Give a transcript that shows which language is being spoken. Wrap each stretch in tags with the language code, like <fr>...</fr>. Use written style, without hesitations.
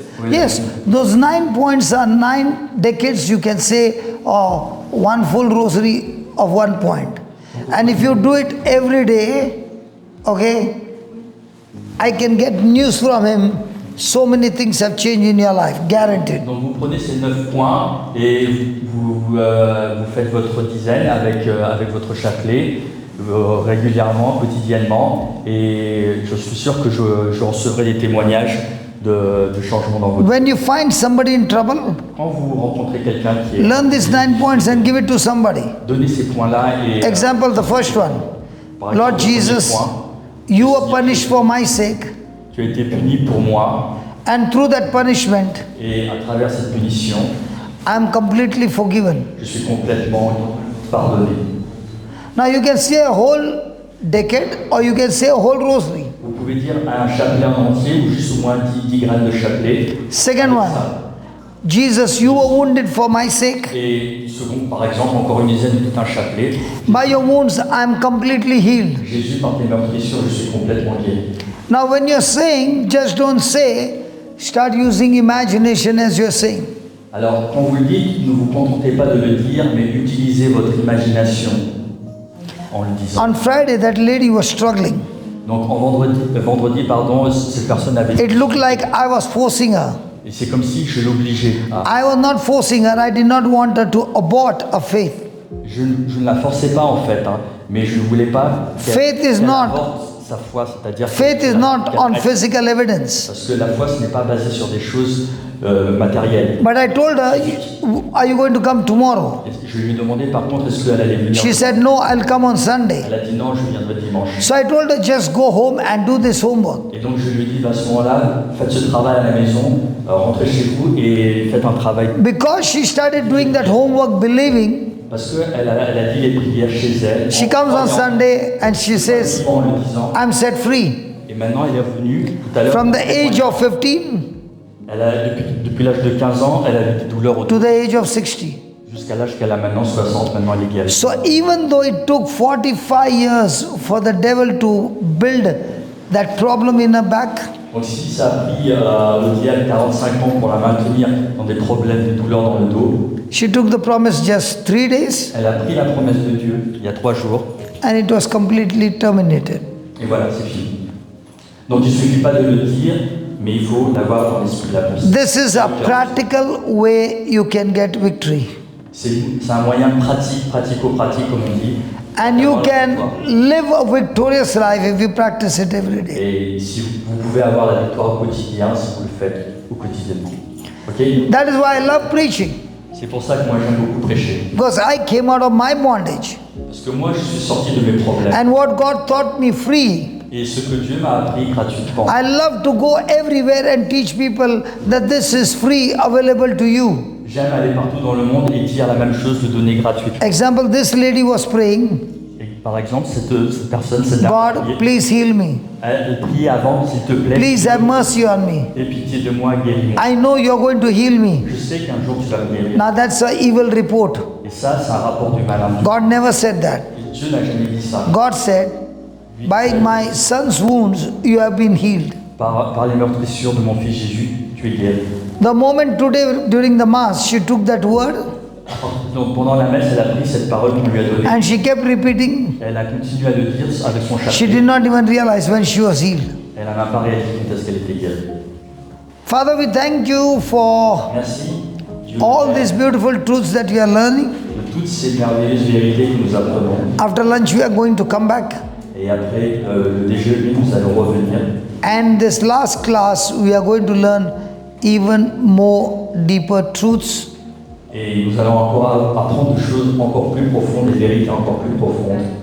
<en>Yes, those 9 points are 9 decades, you can say, one full rosary of 1 point. And if you do it every day, okay, I can get news from him. So many things have changed in your life, guaranteed.</en> <fr>Donc vous prenez ces 9 points et vous faites votre dizaine avec votre chapelet régulièrement, quotidiennement, et je suis sûr que je recevrai des témoignages de changement dans votre vie.</fr> <en>When you find somebody in trouble,</en> <fr>Quand vous rencontrez quelqu'un qui est...</fr> <en>learn these 9 points and give it to somebody.</en> <fr>Donnez ces points-là et...</fr> <en>Example, the first one.</en> <fr>par exemple,</fr> <en>Lord</en> <fr>le premier</fr> <en>Jesus,</en> <fr>point,</fr> <en>you were punished for my sake,</en> <fr>tu as été puni pour moi,</fr> <en>and through that punishment,</en> <fr>et à travers cette punition,</fr> <en>I am completely forgiven.</en> <fr>je suis complètement pardonné.</fr> <en>Now you can say a whole decade or you can say a whole rosary.</en> <fr>Vous pouvez dire un chapelet en entier ou juste au moins 10 graines de chapelet.</fr> <en>Second one, Jesus, you were wounded for my sake.</en> <fr>Et second, par exemple, encore une dizaine de tout un chapelet.</fr> <en>By your wounds, I am completely healed.</en> <fr>Jésus, par tes meurtrissures, je suis complètement guéri.</fr> <en>Now when you're saying, just don't say, start using imagination as you're saying.</en> <fr>Alors, quand vous le dites, ne vous contentez pas de le dire, mais utilisez votre imagination en le disant.</fr> <en>On Friday, that lady was struggling.</en> <fr>Donc, en vendredi, cette personne avait...</fr> <en>It looked like I was forcing her.</en> <fr>Et c'est comme si je l'obligeais à...</fr> <en>I was not forcing her. I did not want her to abort a faith.</en> <fr>Je ne la forçais pas en fait, hein, mais je ne voulais pas</fr> <en>Faith is</en> <fr>qu'elle</fr> <en>not</en> <fr>avorte sa foi, c'est-à-dire...</fr> <en>Faith is not on physical evidence.</en> <fr>Parce que la foi, ce n'est pas basé sur des choses matérielles.</fr> <en>But I told her, are you going to come tomorrow?</en> <fr>Et je lui ai demandé par contre, est-ce qu'elle allait venir?</fr> <en>She said, no, I'll come on Sunday.</en> <fr>Elle a dit non, je viendrai dimanche.</fr> <en>So I told her, just go home and do this homework.</en> <fr>Et donc je lui ai dit, à ce moment-là, faites ce travail à la maison, rentrez chez vous et faites un travail.</fr> <en>Because she started doing that homework believing,</en> <fr>Parce qu'elle a dit les prières chez elle.</fr> <en>she comes on Sunday and she says,</en> <fr>En le disant.</fr> <en>I'm set free.</en> <fr>Et maintenant, elle est revenue tout à l'heure.</fr> <en>From the age of 15</en> <fr>Elle a, depuis l'âge de 15 ans, elle a eu des douleurs</fr> <en>to</en> <fr>autour.</fr> <en>the age of 60.</en> <fr>Jusqu'à l'âge qu'elle a maintenant, 60, maintenant elle est guérie.</fr> <en>So even though it took 45 years for the devil to build that problem in her back,</en> <fr>Donc si ça a pris le diable 45 ans pour la maintenir dans des problèmes, des douleurs dans le dos,</fr> <en>she took the promise just 3 days</en> <fr>elle a pris la promesse de Dieu il y a 3 jours.</fr> <en>and it was completely terminated.</en> <fr>Et voilà, c'est fini. Donc il ne suffit pas de le dire, mais il faut l'avoir dans l'esprit de la pensée.</fr> <en>This is a practical way you can get victory.</en> <fr>C'est un moyen pratique, pratico-pratique comme on dit.</fr> <en>And you can live a victorious life if you practice it every day.</en> <fr>Et si vous pouvez avoir la victoire au quotidien, si vous le faites au quotidiennement.</fr> <en>Ok? That is why I love preaching.</en> <fr>C'est pour ça que moi j'aime beaucoup prêcher.</fr> <en>Because I came out of my bondage.</en> <fr>Parce que moi je suis sorti de mes problèmes.</fr> <en>And what God taught me free,</en> <fr>Et ce que Dieu m'a appris gratuitement.</fr> <en>I love to go everywhere and teach people that this is free, available to you.</en> <fr>J'aime aller partout dans le monde et dire la même chose, de donner gratuitement.</fr> <en>Example, this lady was praying,</en> <fr>Et par exemple, cette personne, cette dame,</fr> <en>God, please heal me.</en> <fr>elle priait avant, s'il te plaît,</fr> <en>Please have mercy on me.</en> <fr>aie pitié de moi, guéris-moi.</fr> <en>I know you're going to heal me.</en> <fr>Je sais qu'un jour tu vas me guérir.</fr> <en>Now that's an evil report.</en> <fr>Et ça, c'est un rapport du malin.</fr> <en>God never said that.</en> <fr>Dieu n'a jamais dit ça.</fr> <en>God said, by my son's wounds, you have been healed.</en> <fr>Par les meurtrissures de mon fils Jésus, tu es guéri.</fr> <en>The moment today during the Mass, she took that word</en> <fr>Donc pendant la messe, elle a pris cette parole qu'on lui a donnée.</fr> <en>and she kept repeating.</en> <fr>Elle a continué à le dire avec son</fr> <en>She</en> <fr>chapelet.</fr> <en>did not even realize when she was healed.</en> <fr>Elle n'a pas réalisé quand est-ce qu'elle était guérie.</fr> <en>Father, we thank you for</en> <fr>Merci Dieu,</fr> <en>all these beautiful truths that we are learning.</en> <fr>de toutes ces merveilleuses vérités que nous apprenons.</fr> <en>After lunch, we are going to come back.</en> <fr>Et après le déjeuner, nous allons revenir.</fr> <en>And this last class, we are going to learn even more deeper truths</en> <fr>Et nous allons encore apprendre des choses encore plus profondes, des vérités encore plus profondes,</fr>